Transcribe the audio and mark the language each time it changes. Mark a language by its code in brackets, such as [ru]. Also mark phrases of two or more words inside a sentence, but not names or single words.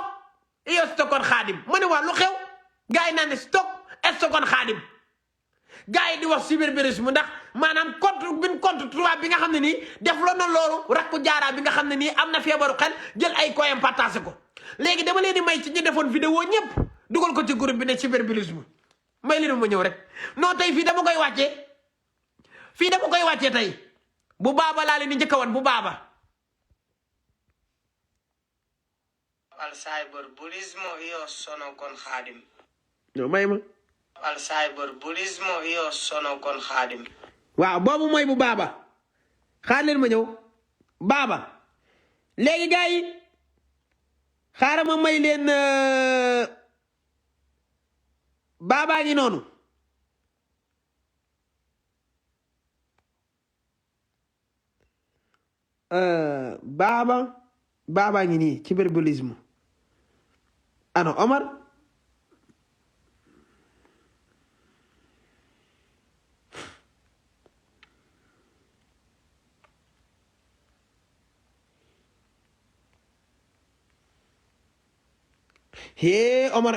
[wo] iyo stockoon Xaadim ma ne waaw lu xew gars yi naan ne stockoon Xaadim gars yi di wax cyberbullisme ndax maanaam compte tubaab bi nga xam ne nii def la na loolu rakku jaaraa bi nga xam ne nii am na feebaru xel jël ay koyam partagé ko léegi dama leen di may ci ñu defoon vidéo ñëpp dugal ko ci groupe bi ne cyberbullisme may leen ma ñëw rek non tey fii dama koy wàccee tey bu baaba laa leen di njëkk a wan bu baaba [it] al cyberbullismo io sono con Xaadim [wo] non may ma [it] al cyberbullismo io sono con Xaadim [wo] waaw boobu mooy bu baaba xaar leen ma ñëw baaba léegi gars yi xaaral ma may leen baabaa ngi noonu baabaa ngi nii cyberbullisme ano Omar hee Omar